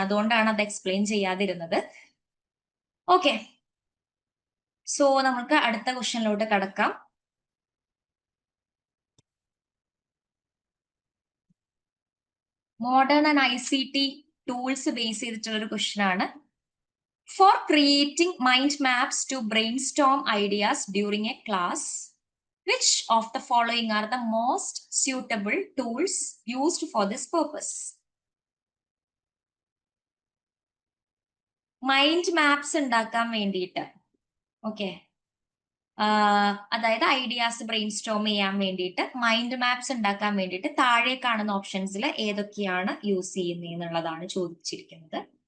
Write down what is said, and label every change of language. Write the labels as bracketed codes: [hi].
[ml] അതുകൊണ്ടാണ് അത് explain ചെയ്യാതിരുന്നത്. Okay, so നമുക്ക് അടുത്ത ക്വസ്റ്റ്യനിലോട്ട് കടക്കാം. Modern and ICT tools base ചെയ്തിട്ടുള്ള ഒരു ക്വസ്റ്റ്യൻ ആണ്. [en] For creating mind maps to brainstorm ideas during a class, which of the following are the most suitable tools used for this purpose? [ml] Mind maps ഉണ്ടാക്കാൻ വേണ്ടിയിട്ട്, okay, അതായത് ideas brain Storm ചെയ്യാൻ വേണ്ടിയിട്ട്, mind maps ഉണ്ടാക്കാൻ വേണ്ടിയിട്ട് താഴെ കാണുന്ന ഓപ്ഷൻസിൽ ഏതൊക്കെയാണ് യൂസ് ചെയ്യുന്നത് എന്നുള്ളതാണ് ചോദിച്ചിരിക്കുന്നത്.